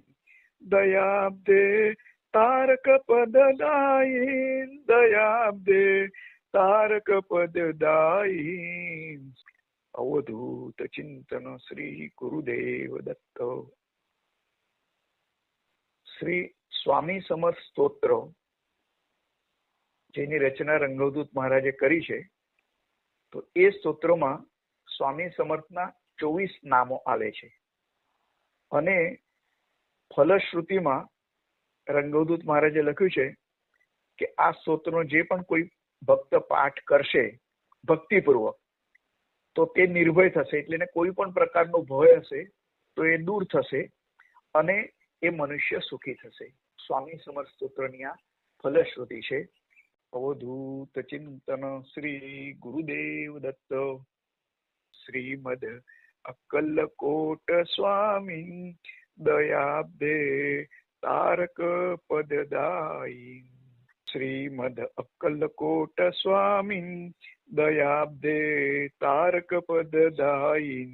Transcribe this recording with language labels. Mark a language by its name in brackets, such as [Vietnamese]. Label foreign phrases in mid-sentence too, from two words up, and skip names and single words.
[Sanskrit] दयाब्दे तारक पददायिन। दयाब्दे तारक पददायिन। अवधूत चिंतन श्री गुरुदेव दत्त। [Gujarati] श्री स्वामी समर्थ स्तोत्र જેની રચના રંગવદૂત મહારાજે કરી છે, તો એ સ્તોત્રમાં સ્વામી સમર્થના 24 નામો આવે છે અને ફલશ્રુતિમાં રંગવદૂત મહારાજે લખ્યું છે કે આ સ્તોત્રનો જે પણ કોઈ ભક્ત પાઠ કરશે ભક્તિપૂર્વક તો તે નિર્ભય થશે, એટલે એને કોઈ પણ પ્રકારનો ભય હશે તો એ દૂર થશે અને એ મનુષ્ય સુખી થશે। સ્વામી સમર્થ સ્તોત્રની આ ફલશ્રુતિ છે। [Sanskrit] अवधूत चिंतन श्री गुरुदेव दत्त। श्रीमद अक्कलकोट स्वामी दयाब्दे तारक पददायिन। श्रीमद अक्कलकोट स्वामी दयाब्दे तारक पददायिन।